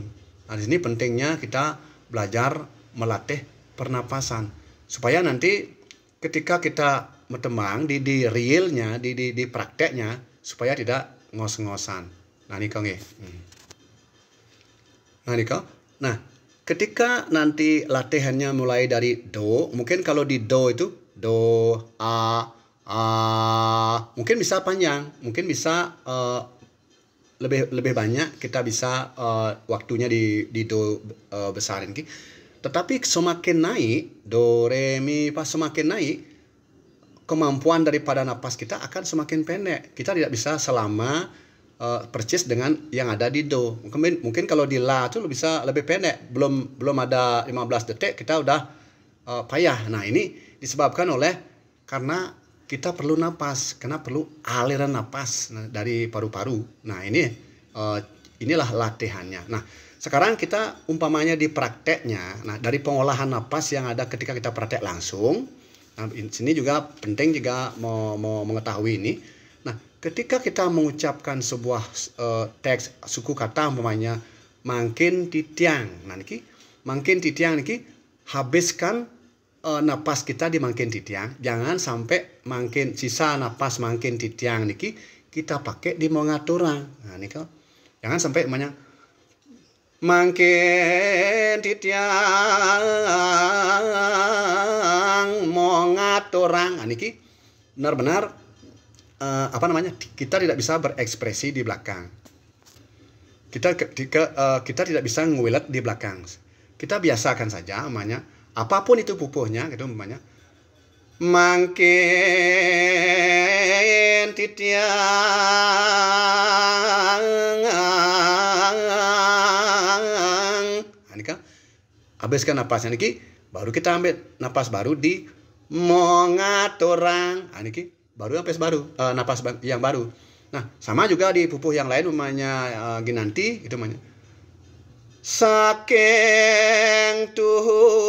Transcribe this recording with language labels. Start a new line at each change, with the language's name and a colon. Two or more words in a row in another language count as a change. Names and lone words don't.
Indonesian: Nah, di sini pentingnya kita belajar melatih pernapasan supaya nanti ketika kita mentembang di realnya, di prakteknya supaya tidak ngos-ngosan. Nah, ini kau nggih. Nah, ketika nanti latihannya mulai dari do, mungkin kalau di do itu do, a, mungkin bisa panjang, mungkin bisa lebih banyak kita bisa waktunya di do besar ini. Tetapi semakin naik do, re, mi, fa, semakin naik kemampuan daripada napas kita akan semakin pendek. Kita tidak bisa selama persis dengan yang ada di do. Mungkin kalau di la itu bisa lebih pendek, belum ada 15 detik kita udah payah. Nah, ini disebabkan karena kita perlu napas, karena perlu aliran napas dari paru-paru. Nah, inilah latihannya. Nah, sekarang kita umpamanya di prakteknya, nah dari pengolahan napas yang ada ketika kita praktek langsung. Nah, sini juga penting juga mau mengetahui ini. Nah, ketika kita mengucapkan sebuah teks suku kata umpamanya
Balinese: mangkin titiang.
Indonesian: Nah,
Balinese: niki mangkin titiang niki
Indonesian: habiskan napas kita di
Balinese: mangkin titiang,
Indonesian: jangan sampai sisa napas
Balinese: mangkin titiang niki
Indonesian: kita pakai di mongaturang. Nah, niki jangan sampai namanya
Balinese: mangkin titiang mongaturang.
Indonesian: Nah, niki benar-benar kita tidak bisa berekspresi di belakang. Kita tidak bisa nguilet di belakang. Kita biasakan saja namanya apapun itu pupuhnya gitu umpamanya
Balinese: mangkin titiang.
Indonesian: Ini kan habiskan napasnya niki baru kita ambil napas baru di mongaturang. Niki baru napas yang baru. Nah, sama juga di pupuh yang lain umpamanya ginanti itu namanya
Balinese: saking tuhu.